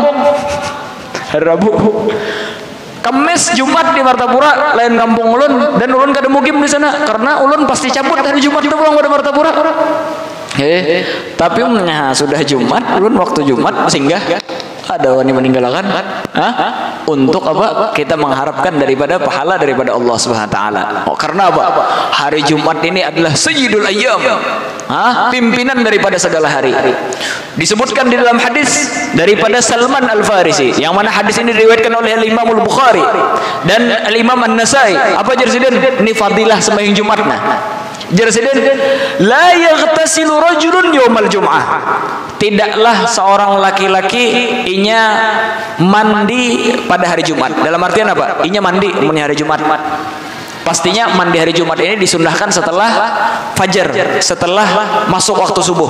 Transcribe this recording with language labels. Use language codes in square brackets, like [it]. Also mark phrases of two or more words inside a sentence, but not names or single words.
[bjn] Hari Rabu. Kamis Jumat di Martapura lain kampung ulun dan ulun kada mukim di sana karena ulun pasti cabut hari Jumat itu pulang pada Martapura. Tapi sudah Jumat ulun waktu Jumat singgah ada wani meninggalkan untuk apa? [id] Kita mengharapkan daripada pahala daripada Allah [ar] سبحانه وتعالى. [id] Karena apa? Hari Jumat ini adalah [ar] سيد الأيام. [id] Pimpinan daripada segala hari. Disebutkan di dalam hadis daripada Salman Al-Farisi yang mana hadis ini diriwayatkan oleh Imam Al-Bukhari dan Al-Imam An-Nasai. Apa jersiden? Ini fadilah sembahyang Jumatna. Jersiden [ar] لا يغتسل رجل يوم الجمعة. [id] Tidaklah seorang laki-laki inya mandi pada hari Jumat. Dalam artian apa? Inya mandi di hari Jumat. Pastinya mandi hari Jumat ini disunnahkan setelah fajar, setelah masuk waktu subuh.